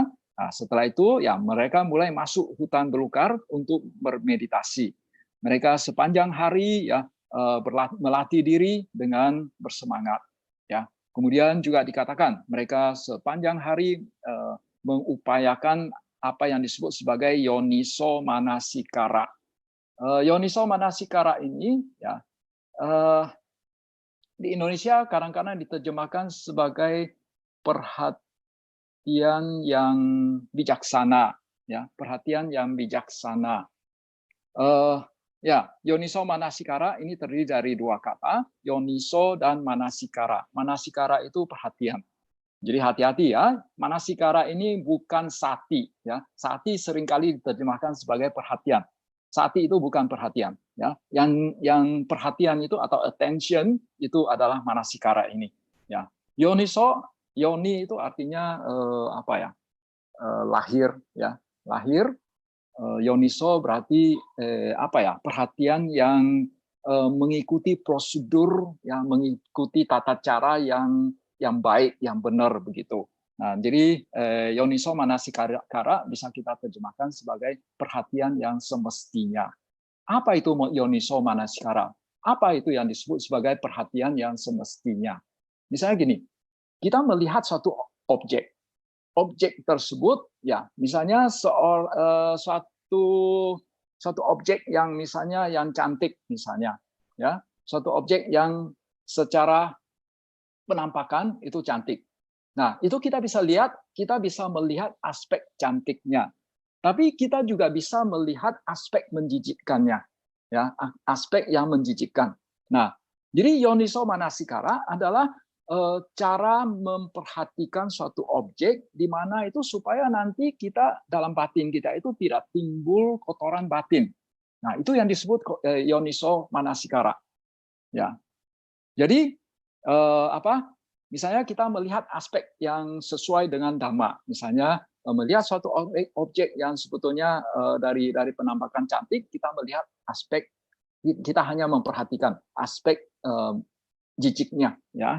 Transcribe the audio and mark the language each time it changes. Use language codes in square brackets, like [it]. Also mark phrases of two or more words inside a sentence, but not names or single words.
[id] Nah, setelah itu ya mereka mulai masuk hutan belukar untuk bermeditasi. Mereka sepanjang hari ya melatih diri dengan bersemangat. Ya. Kemudian juga dikatakan mereka sepanjang hari mengupayakan apa yang disebut sebagai [pi] yoniso manasikara. Yoniso manasikara [id] ini ya di Indonesia kadang-kadang diterjemahkan sebagai perhatian yang bijaksana, ya perhatian yang bijaksana. Ya, [pi] yoniso manasikara [id] ini terdiri dari dua kata, yoniso dan manasikara. Manasikara itu perhatian. Jadi hati-hati ya, manasikara ini bukan sati ya. Sati seringkali diterjemahkan sebagai perhatian. Sati itu bukan perhatian ya. Yang perhatian itu atau attention itu adalah manasikara ini ya. Yoniso, yoni itu artinya lahir ya. Lahir. Yoniso berarti perhatian yang mengikuti prosedur, yang mengikuti tata cara yang baik, yang benar begitu. Nah, jadi [pi] yoniso manasikara [id] bisa kita terjemahkan sebagai perhatian yang semestinya. Apa itu [pi] yoniso manasikara? [id] Apa itu yang disebut sebagai perhatian yang semestinya? Misalnya gini, kita melihat suatu objek. Objek tersebut ya misalnya suatu objek yang misalnya yang cantik misalnya ya, suatu objek yang secara penampakan itu cantik. Nah, itu kita bisa lihat, kita bisa melihat aspek cantiknya. Tapi kita juga bisa melihat aspek menjijikkannya, ya, aspek yang menjijikkan. Nah, jadi [pi] yoniso manasikara [id] adalah cara memperhatikan suatu objek di mana itu supaya nanti kita dalam batin kita itu tidak timbul kotoran batin. Nah, itu yang disebut [pi] yoniso manasikara. [id] Ya. Jadi misalnya kita melihat aspek yang sesuai dengan dhamma, misalnya melihat suatu objek yang sebetulnya dari penampakan cantik, kita melihat aspek, kita hanya memperhatikan aspek jijiknya, ya.